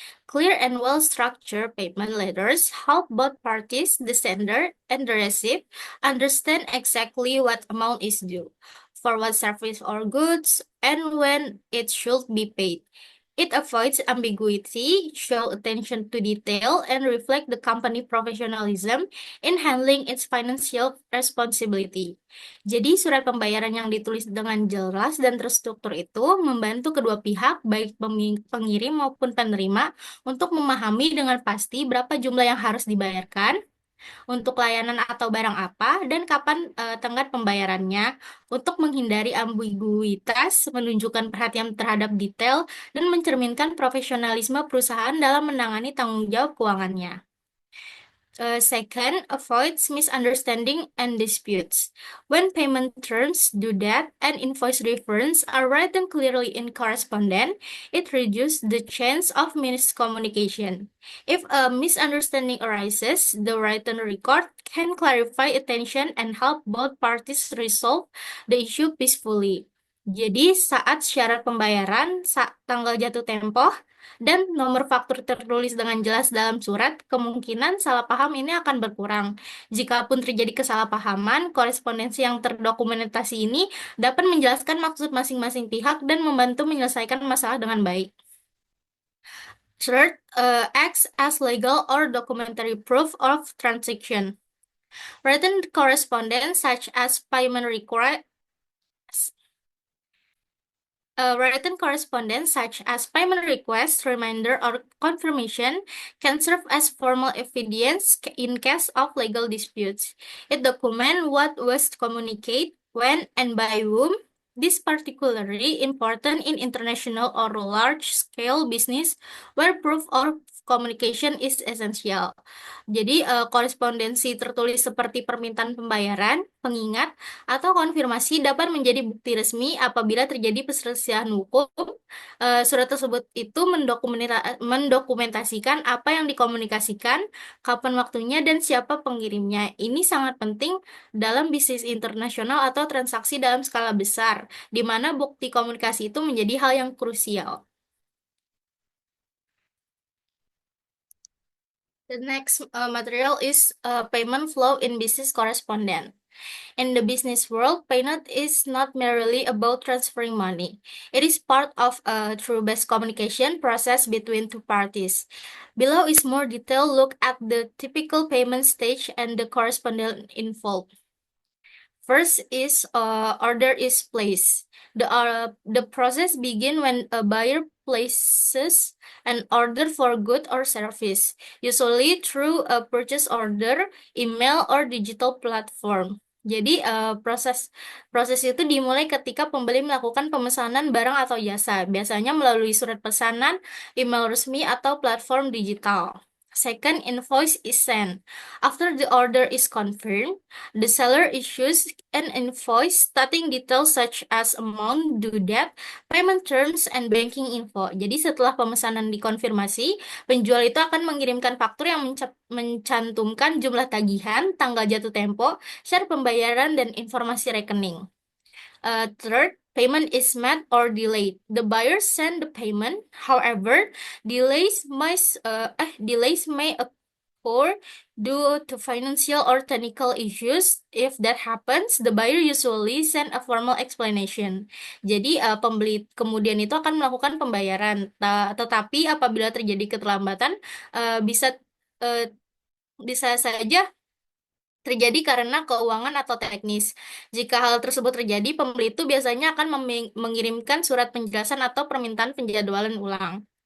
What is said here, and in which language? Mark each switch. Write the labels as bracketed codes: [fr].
[en] Clear and well-structured payment letters help both parties, the sender and the receipt, understand exactly what amount is due, for what service or goods, and when it should be paid. It avoids ambiguity, show attention to detail, and reflect the company professionalism in handling its financial responsibility. [id] Jadi, surat pembayaran yang ditulis dengan jelas dan terstruktur itu membantu kedua pihak, baik pengirim maupun penerima, untuk memahami dengan pasti berapa jumlah yang harus dibayarkan, untuk layanan atau barang apa, dan kapan tenggat pembayarannya, untuk menghindari ambiguitas, menunjukkan perhatian terhadap detail, dan mencerminkan profesionalisme perusahaan dalam menangani tanggung jawab keuangannya. [en] Second, avoids misunderstanding and disputes. When payment terms, due date, and invoice reference are written clearly in correspondent, it reduces the chance of miscommunication. If a misunderstanding arises, the written record can clarify attention and help both parties resolve the issue peacefully. [id] Jadi, saat syarat pembayaran, tanggal jatuh tempo, dan nomor faktur tertulis dengan jelas dalam surat, kemungkinan salah paham ini akan berkurang. Jikapun terjadi kesalahpahaman, korespondensi yang terdokumentasi ini dapat menjelaskan maksud masing-masing pihak dan membantu menyelesaikan masalah dengan baik. [en] Third, acts as legal or documentary proof of transaction. Written correspondence such as payment request reminder, or confirmation can serve as formal evidence in case of legal disputes. It documents what was communicated, when, and by whom. This is particularly important in international or large-scale business where proof communication is essential. [id] Jadi, korespondensi tertulis seperti permintaan pembayaran, pengingat, atau konfirmasi dapat menjadi bukti resmi apabila terjadi perselisihan hukum. Surat tersebut itu mendokumentasikan apa yang dikomunikasikan, kapan waktunya, dan siapa pengirimnya. Ini sangat penting dalam bisnis internasional atau transaksi dalam skala besar, di mana bukti komunikasi itu menjadi hal yang krusial. [en] The next material is payment flow in business correspondent. In the business world, payment is not merely about transferring money. It is part of a true-based communication process between two parties. Below is more detailed look at the typical payment stage and the correspondent involved. First is order is placed. The process begin when a buyer places an order for good or service, usually through a purchase order, email, or digital platform. [id] Jadi proses proses itu dimulai ketika pembeli melakukan pemesanan barang atau jasa, biasanya melalui surat pesanan, email resmi, atau platform digital. [en] Second, invoice is sent. After the order is confirmed, the seller issues an invoice stating details such as amount, due date, payment terms, and banking info. [id] Jadi setelah pemesanan dikonfirmasi, penjual itu akan mengirimkan faktur yang mencantumkan jumlah tagihan, tanggal jatuh tempo, syarat pembayaran, dan informasi rekening. [en] Third, payment is met or delayed. The buyer send the payment. However, delays may occur due to financial or technical issues. If that happens, the buyer usually send a formal explanation. [id] Jadi, pembeli kemudian itu akan melakukan pembayaran. Tetapi apabila terjadi keterlambatan, uh, bisa uh, bisa saja terjadi karena keuangan atau teknis. Jika hal tersebut terjadi, pembeli itu biasanya akan mengirimkan surat penjelasan atau permintaan penjadwalan ulang.